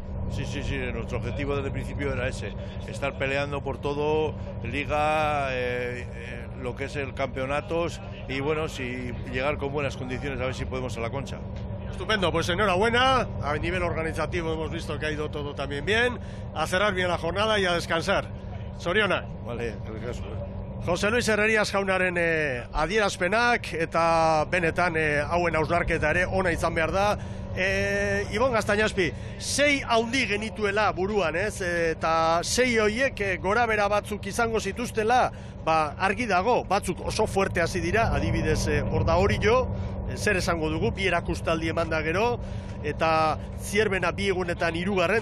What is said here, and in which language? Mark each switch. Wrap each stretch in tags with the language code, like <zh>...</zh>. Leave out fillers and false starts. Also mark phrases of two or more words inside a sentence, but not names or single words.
<es>Sí, nuestro objetivo desde el principio era ese, estar peleando por todo, liga, lo que es el campeonatos y bueno, si llegar con buenas condiciones a ver si podemos a la Concha. Estupendo, pues enhorabuena, a nivel organizativo hemos visto que ha ido todo también bien, a cerrar bien la jornada y a descansar. Soriona. Vale, gracias.</es> <eu>José Luis Herrerías jaunaren adierazpenak eta benetan hauen hausnarketa ere ona izan behar da. Ibon Gaztañazpi, 6 haundi genituela buruan, eta 6 horiek gorabera batzuk izango zituztela, argi dago, batzuk oso fuerte hasi dira, adibidez hor da Orio, zer esango dugu, bi erakustaldi eman da gero, eta Zierbena 2 egunetan 3.</eu>